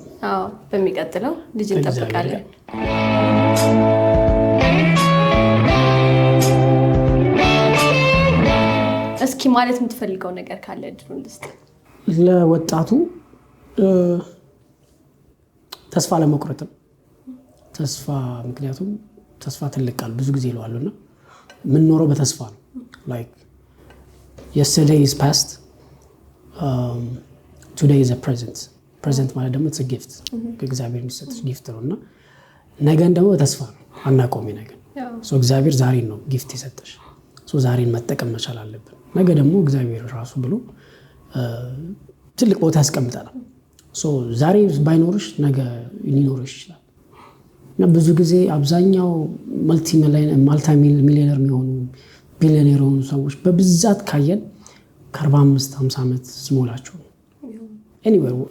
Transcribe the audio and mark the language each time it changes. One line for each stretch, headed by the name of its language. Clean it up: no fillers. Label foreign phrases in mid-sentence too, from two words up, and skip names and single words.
Amharic: በሚቀጥለው ልጅ እንጠብቃለን። እስኪ ማለት የምትፈልገው ነገር ካለ እድሉን ልስጥ። ለወጣቱ ተስፋ ለመቁረጥም ምክንያቱም ተስፋ ትልቅ ቃል ብዙ ጊዜ ይለዋሉና የምንኖረው በተስፋ ነው። ላይክ
English: yesterday is past, today is a present
Amharic: ማለት ደግሞ
English: it's a gift
Amharic: ከእግዚአብሔር የሚሰጥ ጊፍት ነውና ነገን ደግሞ በተስፋ ነው አናቆሚ ነገር እግዚአብሔር ዛሬን ነው ጊፍት የሰጠሽ። ዛሬን መጠቀም መቻል አለብን። ነገ ደግሞ እግዚአብሔር ራሱ ብሎ ትልቅ ቦታ ያስቀምጣል። ዛሬ ባይኖርሽ ነገ ሊኖርሽ ይችላል። እና ብዙ ጊዜ አብዛኛው
English: multi millionaire
Amharic: የሚሆኑ ቢሊዮነር የሆኑ ሰዎች በብዛት ካየን ከ45-50 ዓመት ሲሞላቸው ኤኒዌር